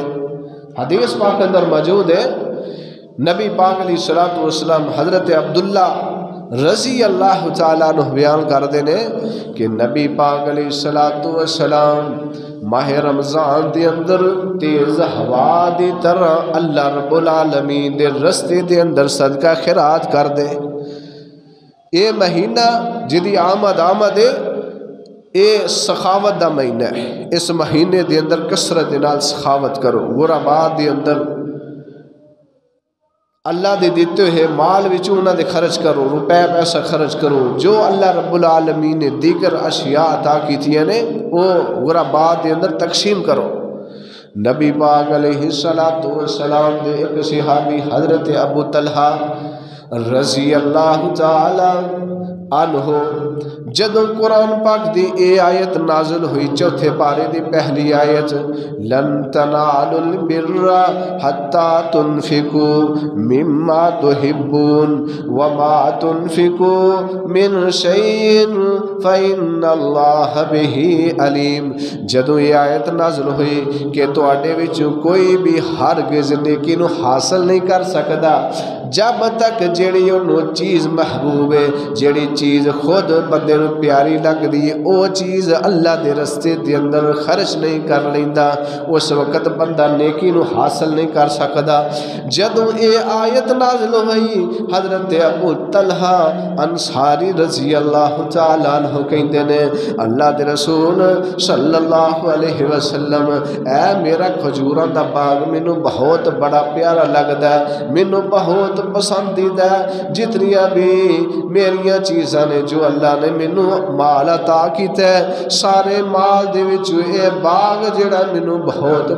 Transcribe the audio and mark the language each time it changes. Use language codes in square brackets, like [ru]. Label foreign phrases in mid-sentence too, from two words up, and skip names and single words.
[pa] حدیث پاک اندر موجود ہے، نبی پاک [ar] علیہ السلام [pa] حضرت عبداللہ [ar] رضی اللہ تعالیٰ عنہ [pa] بیان کر دینے کہ نبی پاک [ar] علیہ السلام [pa] ماہ رمضان دے اندر تیز ہوا دی طرح اللہ [ar] رب العالمین [pa] دے رستے دے اندر صدقہ خیرات کر دے۔ اے مہینہ جدی آمد ہے، اے سخاوت دا مہینہ ہے، اس مہینے دے اندر کثرت نال سخاوت کرو، غرباء دے اندر اللہ دے دیتے ہوئے مال وچ انہاں دے خرچ کرو، روپے پیسہ خرچ کرو، جو اللہ [ar] رب العالمین [pa] نے دیگر اشیاء عطا کیتیاں نے وہ غرباء دے اندر تقسیم کرو۔ نبی پاک [ar] علیہ السلام [pa] دے ایک صحابی حضرت ابو طلحہ [ar] رضی اللہ تعالی عنہ [pa] جدوں قرآن پاک دی اے آیت نازل ہوئی، چوتھے پارے دی پہلی آیت، [ar] لن تنالوا البر حتی تنفقوا مما تحبون وما تنفقوا من شیء فإن اللہ بہ علیم۔ [pa] جدوں یہ آیت نازل ہوئی کہ تواڈے وچ کوئی بھی ہرگز نیکی نو حاصل نہیں کر سکدا جب تک جیڑی انہوں چیز محبوب ہے، جیڑی چیز خود بندے نو پیاری لگ دی او چیز اللہ دے رستے دے اندر خرچ نہیں کر لیندا، اس وقت بندہ نیکی نو حاصل نہیں کر سکدا۔ جدوں اے آیت نازل ہوئی حضرت ابو طلحہ انصاری [ar] رضی اللہ تعالیٰ عنہ [pa] کہندے نے اللہ دے رسول [ar] صلی اللہ علیہ وسلم [pa] اے میرا کھجوراں دا باغ مینوں بہت بڑا پیارا لگدا ہے، مینوں بہت پسندیدہ ہے، جتنیاں بھی میریاں چیزاں نے جو اللہ نے مینوں مال عطا کیتا ہے، سارے مال دے وچ اے باغ جڑا مینوں بہت